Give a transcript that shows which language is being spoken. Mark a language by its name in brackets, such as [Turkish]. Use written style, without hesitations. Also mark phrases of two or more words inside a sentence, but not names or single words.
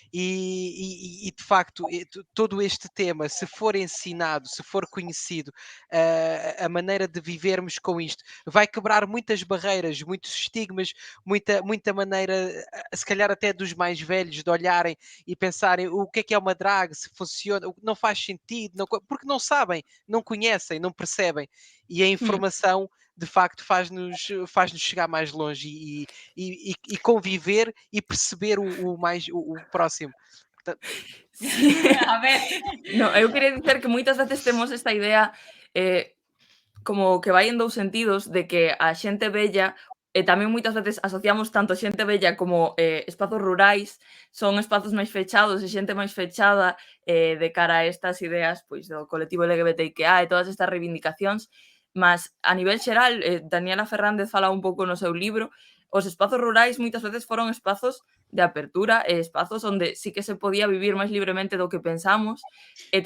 [Portuguese] e, de facto todo este tema, se for ensinado, se for conhecido, a maneira de vivermos com isto, vai quebrar muitas barreiras, muitos estigmas, muita maneira, se calhar até dos mais velhos, de olharem e pensarem o que é uma drag, se funciona, não faz sentido, porque não sabem, não conhecem, não percebem. E a informação, de facto, faz-nos chegar mais longe e conviver e perceber o próximo. Portanto, [Galician] A ver. No, eu quería dicer que moitas veces temos esta idea como que vai en dous sentidos, de que a xente vella tamén moitas veces asociamos tanto xente vella como espazos rurais, son espazos máis fechados e xente máis fechada de cara a estas ideas pois do colectivo LGBTIQA e todas estas reivindicacións, mas a nivel xeral, Daniela Fernández fala un pouco no seu libro, os espazos rurais moitas veces foron espazos de apertura e espazos onde sí que se podía vivir máis libremente do que pensamos e